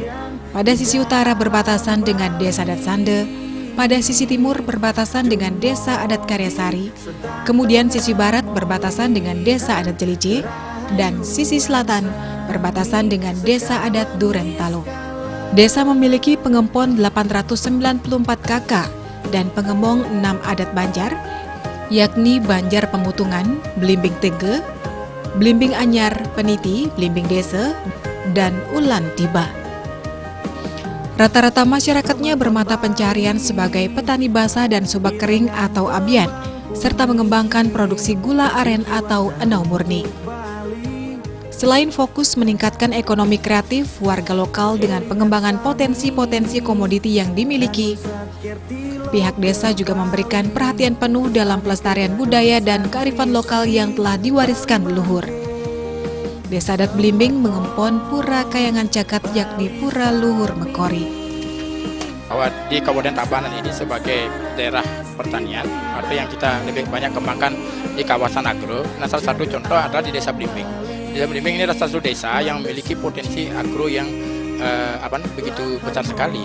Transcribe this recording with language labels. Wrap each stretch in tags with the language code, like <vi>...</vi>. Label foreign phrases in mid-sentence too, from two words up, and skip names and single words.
<id>Pada sisi utara berbatasan dengan Desa Adat Sande, pada sisi timur berbatasan dengan Desa Adat Karyasari, kemudian sisi barat berbatasan dengan Desa Adat Jelice, dan sisi selatan berbatasan dengan Desa Adat Durentalo. Desa memiliki pengempon 894 kakak dan pengembong 6 adat Banjar, yakni Banjar Pemutungan, Blimbing Tege, Blimbing Anyar, Peniti, Blimbing Desa, dan Ulan Tiba. Rata-rata masyarakatnya bermata pencarian sebagai petani basah dan subak kering atau abian, serta mengembangkan produksi gula aren atau enau murni. Selain fokus meningkatkan ekonomi kreatif warga lokal dengan pengembangan potensi-potensi komoditi yang dimiliki, pihak desa juga memberikan perhatian penuh dalam pelestarian budaya dan kearifan lokal yang telah diwariskan leluhur. Desa Adat Blimbing mengempon Pura Kayangan Cakat yakni Pura Luhur Mekori. Bahwa di Kabupaten Tabanan ini sebagai daerah pertanian atau yang kita lebih banyak kembangkan di kawasan agro. Nah, salah satu contoh adalah di Desa Blimbing. Desa Blimbing ini adalah satu desa yang memiliki potensi agro yang begitu besar sekali.</id>